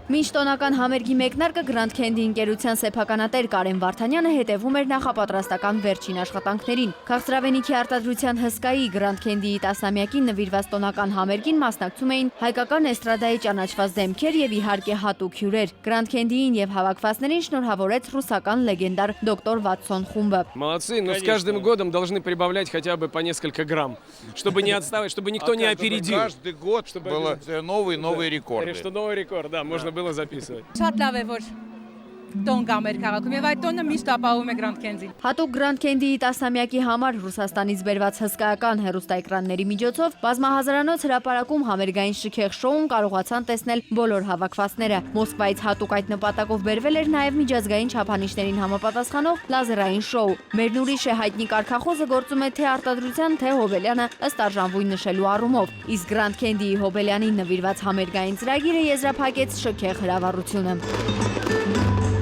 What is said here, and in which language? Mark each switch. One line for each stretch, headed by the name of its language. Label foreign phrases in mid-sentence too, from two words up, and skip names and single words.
Armenian: Մինչ տոնական համերգի մեկնարկը Grand Candy ընկերության սեփականատեր Կարեն Վարդանյանը հետևում էր նախապատրաստական վերջին աշխատանքներին։ Քաղցրավենիքի արտադրության հսկայի Grand Candy-ի 10-ամյակին նվիրված տոնական համերգին մասնակցում էին հայկական էստրադայի ճանաչված դեմքեր եւ իհարկե հատուկ հյուրեր։ Grand Candy-ին եւ հավաքվածներին շնորհավորեց ռուսական легендар доктор Վատսոն խումբը։
Russian: Молодцы, но с каждым годом должны прибавлять хотя бы по несколько грамм, чтобы не отставать, чтобы никто не опередил. Каждый год было новые рекорды. Что новый рекорд, да, можно было записывать.
Armenian: Շատ լավ է, որ տոն կա մեր քաղաքում եւ այդ տոնը միշտ ապահովում է Grand Candy-ին։ Հատուկ Grand Candy-ի 10-ամյակի համար Ռուսաստանից բերված հսկայական հեռուստաէկրանների միջոցով բազմահազարանոց հրապարակում համերգային շքեղ շոուն կարողացան տեսնել բոլոր հավաքվածները։ Մոսկվայից հատուկ այդ նպատակով բերվել էր նաև միջազգային չափանիշներին համապատասխանող լազերային շոու։ Մերն ուրիշ է հայտնի կարգախոսը գործում է թե արտադրության, թե Հոբելյանը ըստ արժանվույն նշելու առումով։ Իսկ Grand Candy-ի Հոբելյանին նվիրված համերգային ծրագիրը եզրափակեց շքեղ հրավառությունը։